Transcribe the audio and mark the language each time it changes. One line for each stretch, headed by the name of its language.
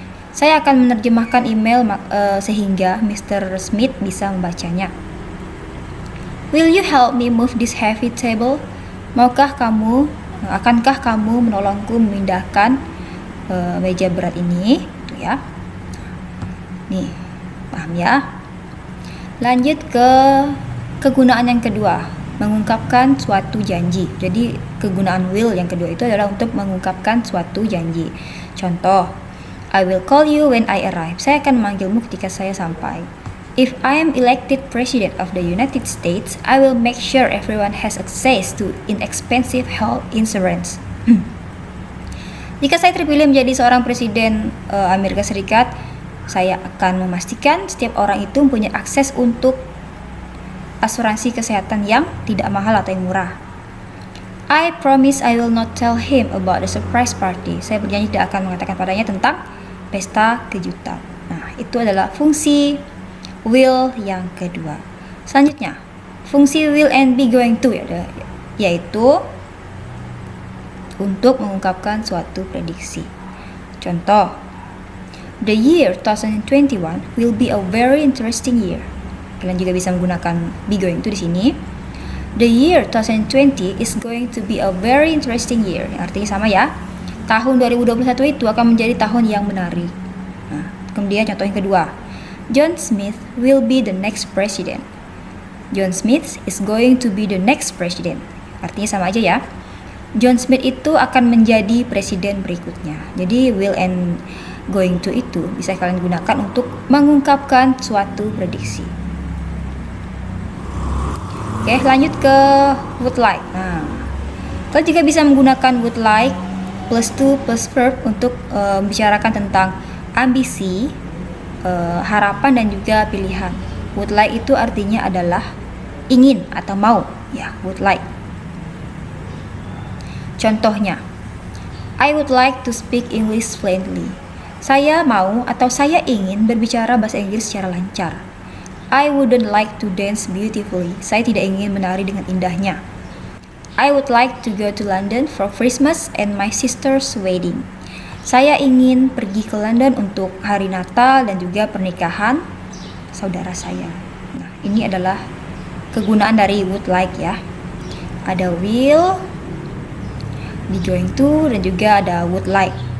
Indonesian: Saya akan menerjemahkan email sehingga Mr. Smith bisa membacanya.
English: Will you help me move this heavy table?
Indonesian: Akankah kamu menolongku memindahkan meja berat ini? Tuh ya. Nih, paham ya? Lanjut ke kegunaan yang kedua, mengungkapkan suatu janji. Jadi kegunaan will yang kedua itu adalah untuk mengungkapkan suatu janji. Contoh,
English: I will call you when I arrive.
Indonesian: Saya akan memanggilmu ketika saya sampai.
English: If I am elected President of the United States, I will make sure everyone has access to inexpensive health insurance.
Indonesian: Jika saya terpilih menjadi seorang Presiden Amerika Serikat, saya akan memastikan setiap orang itu mempunyai akses untuk asuransi kesehatan yang tidak mahal atau yang murah.
English: I promise I will not tell him about the surprise party.
Indonesian: Saya berjanji tidak akan mengatakan padanya tentang pesta kejutan. Nah, itu adalah fungsi will yang kedua. Selanjutnya, fungsi will and be going to yaitu untuk mengungkapkan suatu prediksi. Contoh,
English: the year 2021 will be a very interesting year.
Indonesian: Kalian juga bisa menggunakan be going to di sini.
English: The year 2020 is going to be a very interesting year.
Indonesian: Artinya sama ya. Tahun 2021 itu akan menjadi tahun yang menarik. Nah, kemudian contoh yang kedua, John Smith
English: will be the next president. John Smith is going to be the next president.
Indonesian: Artinya sama aja ya. John Smith itu akan menjadi presiden berikutnya. Jadi will and going to itu bisa kalian gunakan untuk mengungkapkan suatu prediksi. Oke, lanjut ke would like. Nah, kalian juga bisa menggunakan would like plus to plus verb untuk membicarakan tentang ambisi, harapan dan juga pilihan. Would like itu artinya adalah ingin atau mau, ya, would like. Contohnya,
English: I would like to speak English fluently.
Indonesian: Saya mau atau saya ingin berbicara bahasa Inggris secara lancar.
English: I wouldn't like to dance beautifully.
Indonesian: Saya tidak ingin menari dengan indahnya.
English: I would like to go to London for Christmas and my sister's wedding.
Indonesian: Saya ingin pergi ke London untuk hari Natal dan juga pernikahan saudara saya. Nah, ini adalah kegunaan dari would like ya. Ada will, be going to, dan juga ada would like.